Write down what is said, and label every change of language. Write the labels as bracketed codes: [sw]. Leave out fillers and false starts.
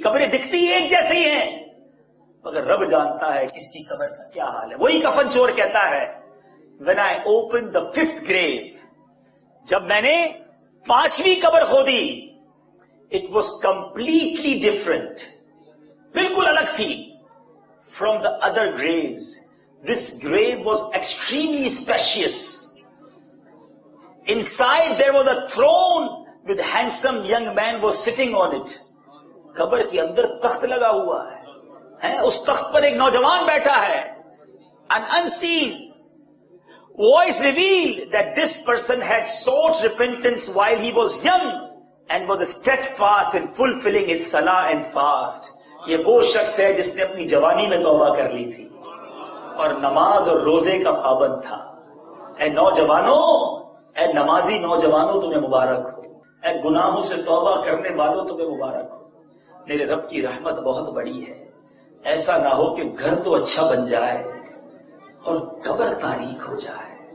[ur] قبریں دکھتی ایک جیسی ہیں مگر رب جانتا ہے کس کی قبر کا کیا حال ہے. وہی کفن چور کہتا ہے [en] when I opened the 5th grave، [ur] جب میں نے 5ویں قبر کھودی، [en] it was completely different، [ur] بالکل الگ تھی [en] from the other graves. This grave was extremely spacious. Inside there was a throne with handsome young man was sitting on it. [ur] قبر کے اندر تخت لگا ہوا ہے، اس تخت پر ایک نوجوان بیٹھا ہے. [en] An unseen voice revealed that this person had sought repentance while he was young and was steadfast in fulfilling his salah and fast. [ur] یہ وہ شخص ہے جس نے اپنی جوانی میں توبہ کر لی تھی اور نماز اور روزے کا پابند تھا. اے نوجوانوں، اے نمازی نوجوانوں تمہیں مبارک ہو، اے گناہوں سے توبہ کرنے والوں تمہیں مبارک ہو. میرے رب کی رحمت بہت بڑی ہے. ایسا نہ ہو کہ گھر تو اچھا بن جائے اور قبر تاریک ہو جائے.